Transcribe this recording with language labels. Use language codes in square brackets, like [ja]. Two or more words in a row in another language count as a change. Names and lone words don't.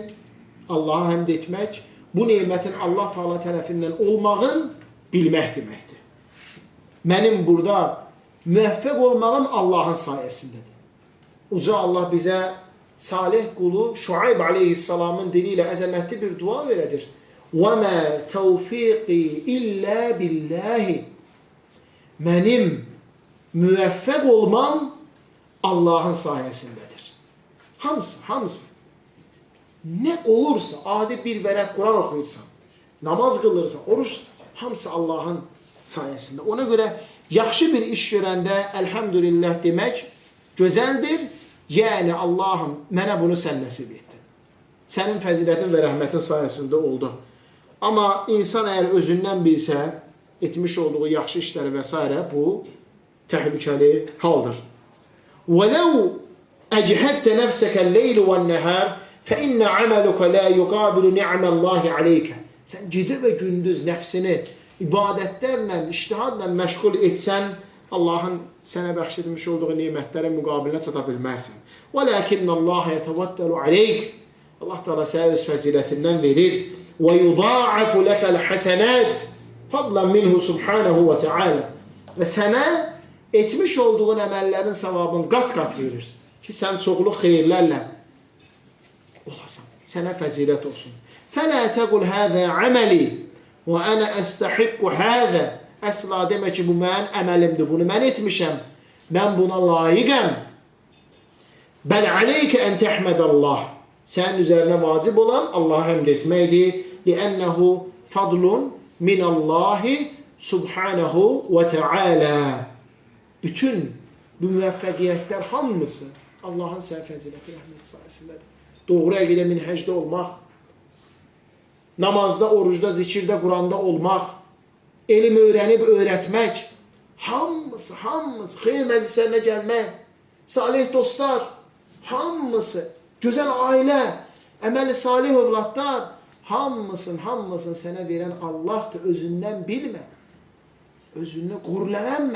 [az] Allaha həmd etmək, bu neymətin Allah Teala tərəfindən olmağın bilmək deməkdir. Mənim burada müvəffəq olmağım Allahın sayəsindədir. Uca Allah bizə salih qulu Şuayb aleyhissalamın dili ilə əzəmətli bir dua verədir. [ar] وَمَا تَوْفِيقِ إِلَّا بِاللّٰهِ [az] Mənim müvəffəq olmam Allahın sayəsindədir. Hamısı. Nə olursa, adi bir vərəq Quran oxuyursan, namaz qılırsan, oruç, hamısı Allahın sayəsində. Ona görə yaxşı bir iş görəndə əlhəmdülillah demək gözəldir. Yəni Allahım, mənə bunu sən nəsib etdin. Sənin fəzilətin və rəhmətin sayəsində oldu. Amma insan əgər özündən bilsə, etmiş olduğu yaxşı işləri və s. bu təhlükəli haldır. [ar] وَلَوْ أَجْهَدْتَ نَفْسَكَ اللَّيْلُ وَالنَّهَارِ فَإِنَّ عَمَلُكَ لَا يُقَابِلُ نِعْمَ اللّٰهِ عَلَيْكَ [az] Sən gecə və gündüz nəfsini ibadətlərlə, iştihadla məşğul etsən, Allahın sənə bəxş etmiş olduğu nimətlərin müqabilinə çata bilmərsən. [ar] وَلَكِنَّ اللّٰهَ يَتَوَتَّلُ عَلَيْكَ [az] Allah Teala sənə öz fəzilətindən verir. [ar] وَيُضَاعَفُ لَكَ الْحَسَنَاتِ فَضْلًا مِنْهُ سُبْحَانَهُ وَتَعَالَى [az] Və sənə etmiş olduğun əməllərin savabını qat-qat verir. Ki, sən çoxlu xeyirlərlə olasan. Sənə fəzilət olsun. [ar] فَلَا تَقُلْ هَذَا عَمَلِي وَأَنَا أَسْتَحِقُّ هَذَا [az] Əsla demə ki, bu mənim əməlimdir, bunu mən etmişəm. Mən buna layiqəm. [ar] بَلْ عَلَيْكَ أَنْ تَحْمَدَ اللّٰهِ [az] Sənin üzərinə vacib olan Allah'a həmd etməkdir. [ar] لِأَنَّهُ فَضْلٌ مِنَ اللّٰهِ سُبْحَانَهُ وَتَعَالَى [az] Bütün bu müvəffəqiyyətlər hamısı Allahın sənə fəziləti rəhməti sayəsindədir. Doğru əqidə minhəcdə olmaq, namazda, orucda, zikirdə, Quranda olmaq, elm öyrənib öyrətmək, hamısı, xeyir məclislərinə gəlmək, salih dostlar, hamısı, gözəl ailə, əməli salih övladlar, hamısını sənə verən Allahdır, özündən bilmə, özünü qürrələnmə.